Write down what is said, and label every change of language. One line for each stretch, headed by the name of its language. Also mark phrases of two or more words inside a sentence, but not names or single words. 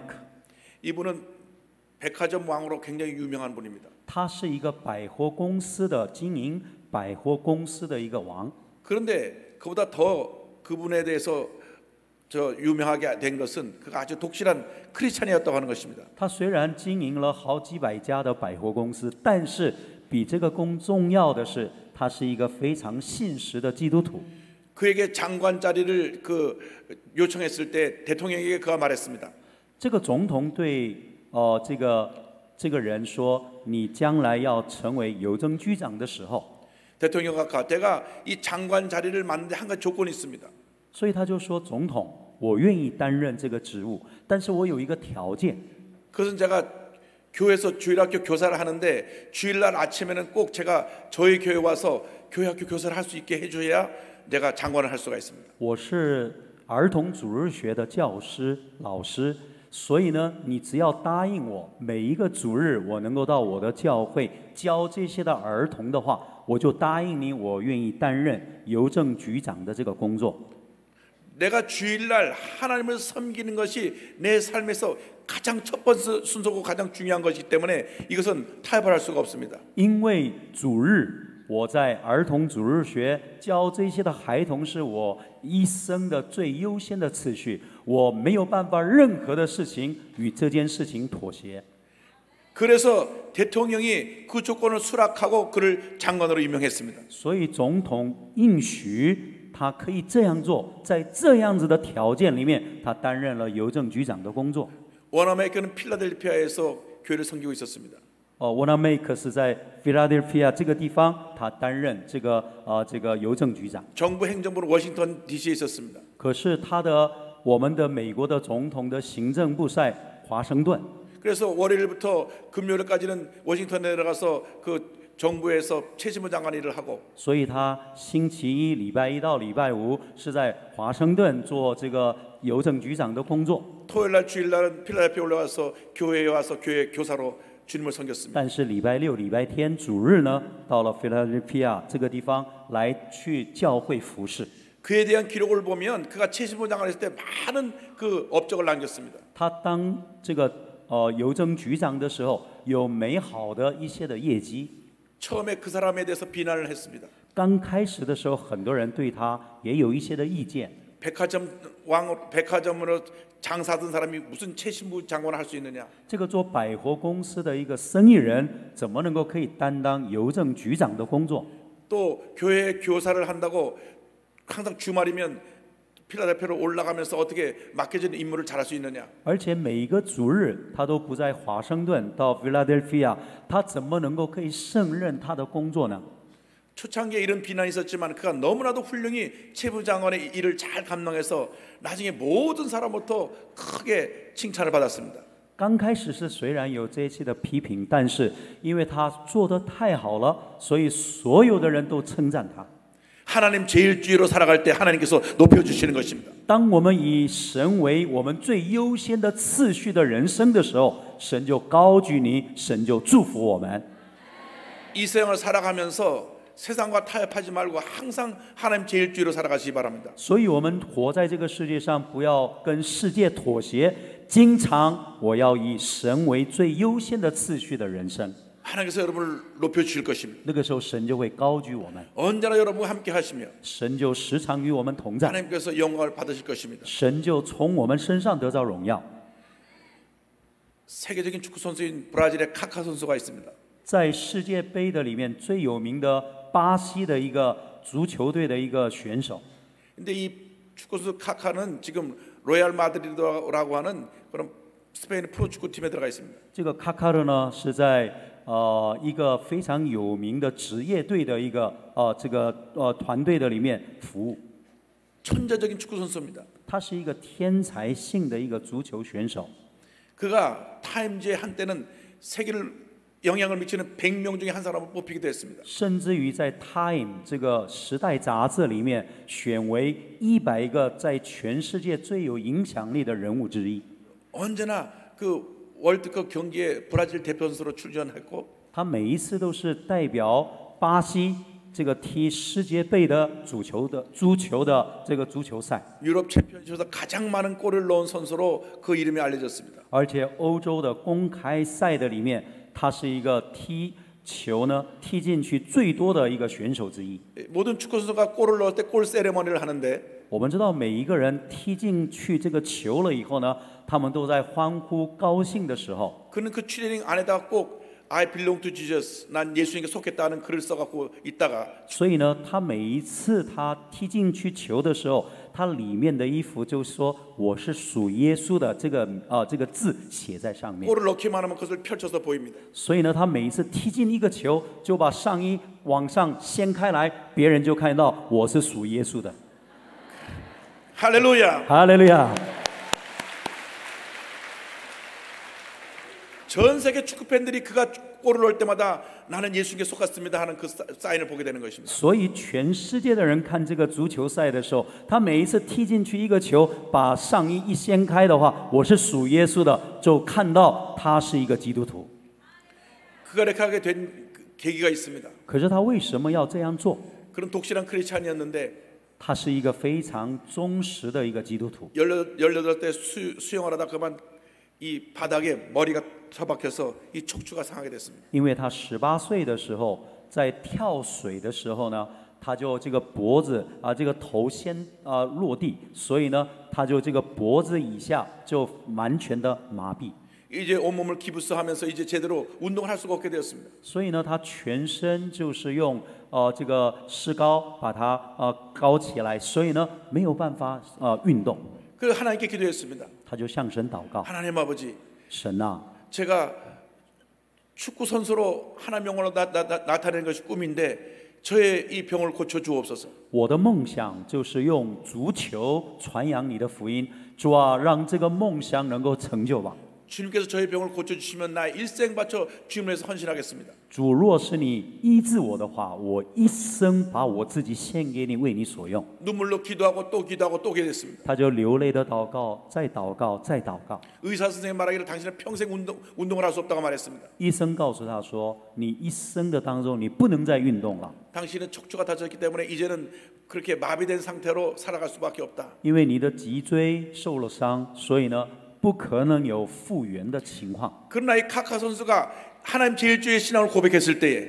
Korean: 이분은 백화점 왕으로 굉장히 유명한 분입니다.
Chinese: 他是一个百货公司的经营百货公司的一个王。
Korean: 그런데 그보다 더 그분에 대해서 저 유명하게 된 것은 그가 아주 독실한 크리스찬이었다고 하는 것입니다.
Chinese: 他虽然经营了好几百家的百货公司，但是比这个更重要的是，他是一个非常信实的基督徒。
Korean: 그에게 장관 자리를 그 요청했을 때 대통령에게 그가 말했습니다.
Chinese: 这个总统对这个人说：“你将来要成为邮政局长的时候。”
Korean: 대통령과 내가 이 장관 자리를 맡는데 한 가지 조건이 있습니다.
Chinese: 所以他就说：“总统，我愿意担任这个职务，但是我有一个条件。
Korean: 그것은 제가 교회에서 주일학교 교사를 하는데 주일날 아침에는 꼭 제가 저희 교회 와서 교회학교 교사를 할 수 있게 해줘야 내가 장관을 할 수가 있습니다.
Chinese: 我是儿童主日学的教师老师，所以呢，你只要答应我，每一个主日我能够到我的教会教这些的儿童的话，我就答应你，我愿意担任邮政局长的这个工作。”
Korean: 내가 주일날 하나님을 섬기는 것이 내 삶에서 가장 첫 번째 순서고 가장 중요한 것이기 때문에 이것은 타협을 할 수가 없습니다.
Chinese: 因为主日我在儿童主日学教这些的孩童是我一生的最优先的次序，我没有办法任何的事情与这件事情妥协。
Korean: 그래서 대통령이 그 조건을 수락하고 그를 장관으로 임명했습니다.
Chinese: 所以总统应许他可以这样做，在这样子的条件里面，他担任了邮政局长的工作。
Korean: 워너메이커는 필라델피아에서 교회를 섬기고 있었습니다.
Chinese: Wonamek 是在 Philadelphia 这个地方，他担任这个邮政局长。
Korean: 정부 행정부는 워싱턴 DC에 있었습니다.
Chinese: 可是我们的美国的总统的行政部在华盛顿。
Korean: 그래서 월요일부터 금요일까지는 워싱턴에 내려가서 그 정부에서 최신부 장관 일을 하고
Chinese: 所以他星期一、礼拜一到礼拜五是在华盛顿做这个邮政局长的工作。
Korean: 토요일날 주일날은 필라델피아 올라와서 교회에 와서 교회 교사로 주님을 섬겼습니다.
Chinese: 但是礼拜六、礼拜天主日呢，到了 Philadelphia 这个地方来去教会服侍。
Korean: 그에 대한 기록을 보면 그가 최신부 장관을 했을 때 많은 그 업적을 남겼습니다.
Chinese: 他当这个邮政局长的时候，有美好的一些的业绩。
Korean: 처음에 그 사람에 대해서 비난을 했습니다.
Chinese: 刚开始的时候，很多人对他也有一些的意见。
Korean: 백화점으로 장사하던 사람이 무슨 최신부 장관을 할 수 있느냐?
Chinese: 这个做百货公司的一个生意人，怎么能够可以担当邮政局长的工作？
Korean: 또 교회 교사를 한다고 항상 주말이면 필라델피아로 올라가면서 어떻게 맡겨진 임무를 잘할 수 있느냐?
Chinese: 而且每一个主日他都不在华盛顿到 Philadelphia， 他怎么能够可以胜任他的工作呢？
Korean: 초창기에 이런 비난이 있었지만 그가 너무나도 훌륭히 최부 장관의 일을 잘 감당해서 나중에 모든 사람부터 크게 칭찬을 받았습니다.
Chinese: 刚开始是虽然有这一期的批评，但是因为他做得太好了，所以所有的人都称赞他。
Korean: 하나님 제일주의로 살아갈 때 하나님께서 높여주시는 것입니다.
Chinese: 当我们以神为我们最优先的次序的人生的时候，神就高举你，神就祝福我们。
Korean: 이 세상을 살아가면서 세상과 타협하지 말고 항상 하나님 제일주의로 살아가시기 바랍니다.
Chinese: 所以我们活在这个世界上，不要跟世界妥协，经常我要以神为最优先的次序的人生。
Korean: 하나님께서 여러분을 높여주실 것입니다.
Chinese: 那个时候，神就会高举我们，
Korean: 언제나 여러분과 함께 하시며
Chinese: 神就时常与我们同在，
Korean: 하나님께서 영광을 받으실 것입니다.
Chinese: 神就从我们身上得到荣耀。
Korean: 세계적인 축구 선수인 브라질의 카카 선수가 있습니다.
Chinese: 在世界杯的里面最有名的巴西的一个足球队的一个选手，
Korean: 근데 이 축구 선수 카카는 지금 로얄 마드리드라고 하는 그런 스페인 프로축구 팀에 들어가 있습니다.
Chinese: 这个卡卡尔呢是在一个非常有名的职业队的一个团队的里面服务。
Korean: 천재적인 축구 선수입니다.
Chinese: 他是一个天才性的一个足球选手。
Korean: 그가 타임즈의 한때는 세계를 영향을 미치는 100명 중에 한 사람으로 뽑히기도 했습니다.
Chinese: 甚至于在《Time》这个时代杂志里面选为100个在全世界最有影响力的人物之一。
Korean: 언제나 그 월드컵 경기에 브라질 대표 선수로 출전했고
Chinese: 他每一次都是代表巴西这个踢世界杯的足球的这个足球赛，
Korean: 유럽 챔피언십에서 가장 많은 골을 넣은 선수로 그 이름이 알려졌습니다.
Chinese: 而且欧洲的公开赛的里面，他是一个踢球呢踢进去最多的一个选手之一。
Korean: 모든 축구 선수가 골을 넣을 때 골 세레머니를 하는데
Chinese: 我们知道每一个人踢进去这个球了以后呢，他们都在欢呼高兴的时候，
Korean: 그는 그 트레이닝 안에다가 꼭
English: I belong to Jesus,
Korean: 난 예수님께 속했다는 글을 써갖고 있다가
Chinese: 所以呢，他每一次他踢进去球的时候，他里面的衣服就说我是属耶稣的这个字写在上面。
Korean: 골을 넣기만 하면 그것을 펼쳐서 보입니다.
Chinese: 所以呢，他每一次踢进一个球，就把上衣往上掀开来，别人就看到我是属耶稣的。
Korean: 할렐루야.
Chinese: 哈利路亚！
Korean: 전 세계 축구 팬들이 그가 골을 넣을 때마다 나는 예수님께 속았습니다 하는 그 사인을 보게 되는 것입니다.
Chinese: 所以全世界的人看这个足球赛的时候，他每一次踢进去一个球，把上衣一掀开的话，我是属耶稣的，就看到他是一个基督徒。
Korean: 그가 이렇게 하게 된 계기가 있습니다.
Chinese: 可是他为什么要这样做？
Korean: 그런 독실한 크리스찬이었는데
Chinese: 他是一个非常忠实的一个基督徒。
Korean: 18대 수영을 하다 그만 이 바닥에 머리가 처박혀서 이 척추가 상하게 됐습니다.
Chinese: 因为他18岁的时候，在跳水的时候呢，他就这个脖子这个头先落地，所以呢，他就这个脖子以下就完全的麻痹。
Korean: 이제 온몸을 기부스하면서 이제 제대로 운동을 할 수가 없게 되었습니다.
Chinese: 所以呢，他全身就是用这个石膏把它高起来，所以呢没有办法运动。
Korean: 그래서 하나님께 기도했습니다.
Chinese: 他就向神祷告，
Korean: 하나님 아버지,
Chinese: 神啊，
Korean: 제가 축구 선수로 하나님 영광으로 나타내는 것이 꿈인데 저의 이 병을 고쳐 주옵소서.
Chinese: 我的梦想就是用足球传扬你的福音，主啊，让这个梦想能够成就吧。
Korean: 주님께서 저의 병을 고쳐 주시면 나 일생 바쳐 주님을 위해서 헌신하겠습니다.
Chinese: 主，若是你医治我的话，我一生把我自己献给你，为你所用。
Korean: 눈물로 기도하고 또 기도하고 또 기도했습니다.
Chinese: 他就流泪的祷告，再祷告，再祷告。
Korean: 의사 선생님 말하기를 당신은 평생 운동을 할 수 없다고 말했습니다.
Chinese: 医生告诉他说：“你一生的当中，你不能再运动了，
Korean: 당신은 척추가 다쳤기 때문에 이제는 그렇게 마비된 상태로 살아갈 수밖에 없다.
Chinese: 因为你的脊椎受了伤，所以呢，不可能有复原的情况。”
Korean: 그러나 이 카카 선수가 하나님 제일주의 신앙을 고백했을 때에